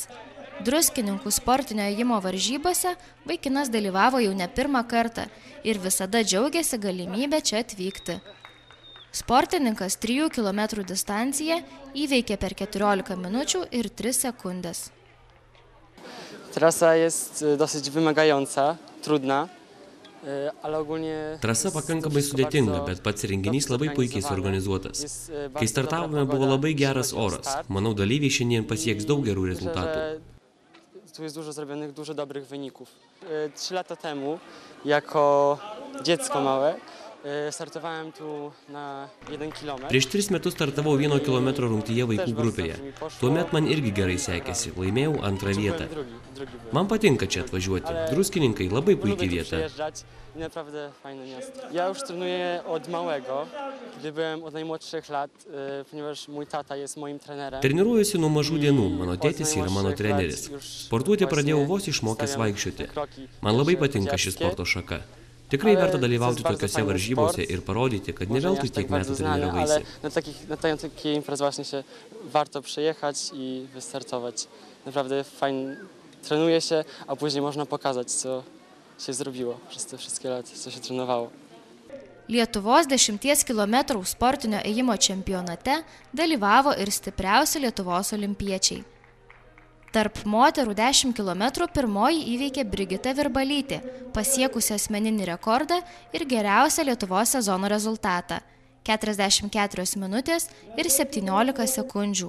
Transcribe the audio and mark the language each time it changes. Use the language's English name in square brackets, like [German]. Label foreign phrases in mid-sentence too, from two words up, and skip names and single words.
[Lithuanian] Druskininkų sportinio ėjimo varžybose vaikinas dalyvavo jau ne pirmą kartą ir visada džiaugiasi galimybę čia atvykti. Sportininkas 3 km distanciją įveikė per 14 minučių ir 3 sekundės. [Polish] Trasa jest dosyć wymagająca, trudna, ale ogólnie... [Lithuanian] Trasa pakankamai sudėtinga, bet pats renginys labai puikiai suorganizuotas. Kai startavome, buvo labai geras oras. Manau, dalyviai šiandien pasieks daug gerų rezultatų. [Polish] Tu jest dużo zrobionych, dużo dobrych wyników. 3 lata temu, jako dziecko małe, Startowałem tu na 1 kilometr. [Lithuanian] Prieš 3 metus startavau 1 kilometro rungtyje vaikų grupėje. Tuomet man irgi gerai sekėsi, laimėjau 2 vietą. Man patinka čia atvažiuoti. Druskininkai labai puikiai vieta. [Polish] Naprawdę fajne miasto. Ja już trenuję od małego, kiedy byłem od najmłodszych lat, ponieważ mój tata jest moim trenerem. [Lithuanian] Treniruojuosi nuo mažų dienų, mano tėtis yra mano treneris. Sportuoti pradėjau vos išmokęs vaikščioti. Man labai patinka ši sporto šaka. Tikrai verta dalyvauti tokiose varžybose ir parodyti, kad ne veltui tiek metų treniravaisi. [Polish] Na takiej imprez właśnie się warto przyjechać i wystartować. Naprawdę fajnie trenuje się, a później można pokazać, co się zrobiło przez te wszystkie lata, co się trenowało. [Lithuanian] Lietuvos 10 km sportinio ėjimo čempionate dalyvavo ir stipriausi Lietuvos olimpiečiai. Tarp moterų 10 km pirmoji įveikė Brigita Virbalytė, pasiekusi asmeninį rekordą ir geriausią Lietuvos sezono rezultatą – 44 minutės ir 17 sekundžių.